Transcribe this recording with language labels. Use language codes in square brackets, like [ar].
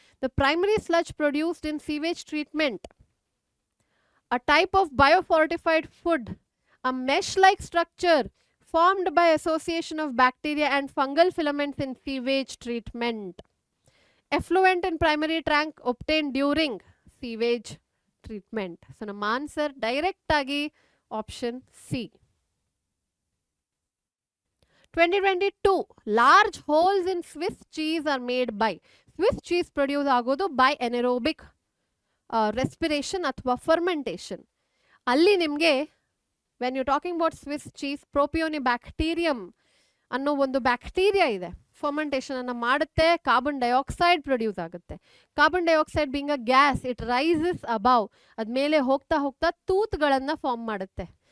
[en] The primary sludge produced in sewage treatment, a type of biofortified food, a mesh-like structure formed by association of bacteria and fungal filaments in sewage treatment. Effluent in primary tank obtained during sewage treatment. [kn] So, ನಮ್ಮ answer direct ಆಗಿ option C. [en] 2022 large holes in Swiss cheese are made by. Swiss cheese produce ಆಗೋದು by anaerobic respiration ಅಥವಾ fermentation. [kn] ಅಲ್ಲಿ ನಿಮಗೆ [en] when you're talking about Swiss cheese, [kn] propionibacterium ಅನ್ನೋ ಒಂದು bacteria ಇದೆ, fermentation ಅನ್ನು ಮಾಡುತ್ತೆ, ಕಾರ್ಬನ್ ಡೈಆಕ್ಸೈಡ್ ಪ್ರೊಡ್ಯೂಸ್ ಆಗುತ್ತೆ. [en] carbon dioxide being a gas, it rises above, [kn] ಅದ್ಮೇಲೆ ಹೋಗ್ತಾ ಹೋಗ್ತಾ ತೂತ್ಗಳನ್ನ ಫಾರ್ಮ್ ಮಾಡುತ್ತೆ.